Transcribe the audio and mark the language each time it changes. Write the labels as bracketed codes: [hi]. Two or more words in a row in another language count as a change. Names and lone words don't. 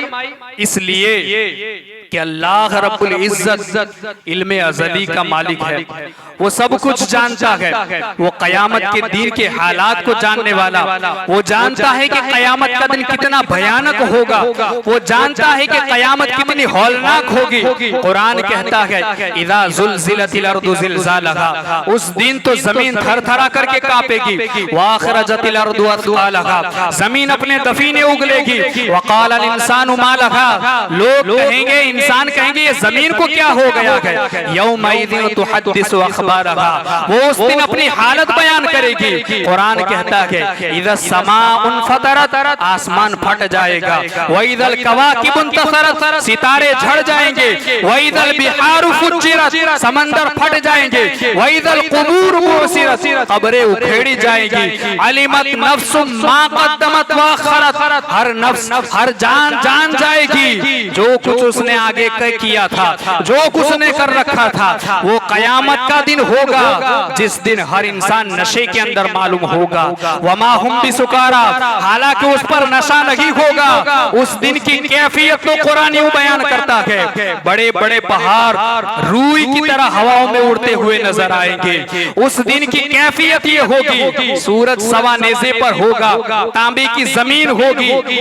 [hi] इसलिए कि अल्लाह रब्बुल इज्जत इल्मे अज़ली का मालिक है, वो सब कुछ जानता है, वो कयामत के दिन के हालात को जानने वाला, वो जानता है कि कयामत का दिन कितना भयानक होगा, वो जानता है कि कयामत कितनी हौलनाक होगी। कुरान कहता है [ar] إذا زلزلت الأرض زلزالها, [hi] उस दिन तो जमीन थरथरा करके कांपेगी, [ar] وأخرجت الأرض أثقالها, [hi] जमीन अपने दफीने उगलेगी, [ar] وقال الإنسان ما لها, [hi] लोग कहेंगे, इंसान कहेंगे ये जमीन को क्या हो गया है। [ar] يومئذ تحدث أخبارها, [hi] वो उस दिन अपनी हालत बयान करेगी। कुरान कहता है [ar] إذا السماء انفطرت, [hi] आसमान फट जाएगा, [ar] وإذا الكواكب انتثرت, [hi] सितारे झड़ जाएंगे, [ar] وإذا البحار فجرت, [hi] समंदर फट जाएंगे, [ar] وإذا القبور بعثرت, [hi] कब्रें उखेड़ी जाएंगी, [ar] علمت نفس ما قدمت وأخرت, [hi] हर नफ्स, हर जान जान जाएगी जो कुछ उसने आगे किया था, जो कुछ उसने कर रखा था। वो कयामत का दिन होगा जिस दिन हर इंसान नशे के अंदर मालूम होगा। [ar] وما هم بسكارى, [hi] हालांकि उस पर नशा नहीं होगा। उस दिन की कैफियत तो कुरान यूं बयान करता है, बड़े बड़े पहाड़ रूई की तरह हवाओं में उड़ते हुए नजर आएंगे। उस दिन की कैफियत ये होगी, सूरज सवा नेज़े पर होगा, तांबे की जमीन होगी।